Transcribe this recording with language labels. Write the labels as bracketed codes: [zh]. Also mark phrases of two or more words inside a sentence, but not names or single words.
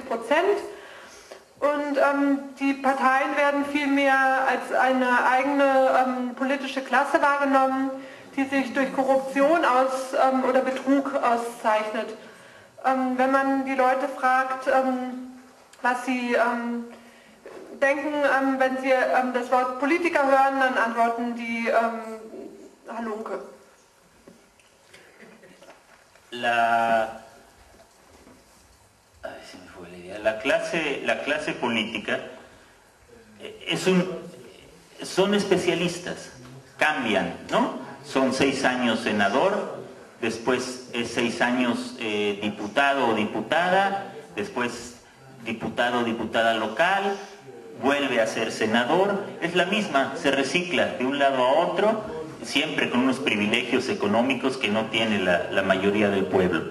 [de] Und die Parteien werden vielmehr als eine eigene politische Klasse wahrgenommen, die sich durch Korruption oder Betrug auszeichnet. Wenn man die Leute fragt, was sie denken, wenn sie das Wort Politiker hören, dann antworten die Halunke. [es] La clase política son especialistas, cambian, ¿no? Son 6 años senador, después es 6 años diputado o diputada, después diputado o diputada local, vuelve a ser senador, es la misma, se recicla de un lado a otro, siempre con unos privilegios económicos que no tiene la mayoría del pueblo.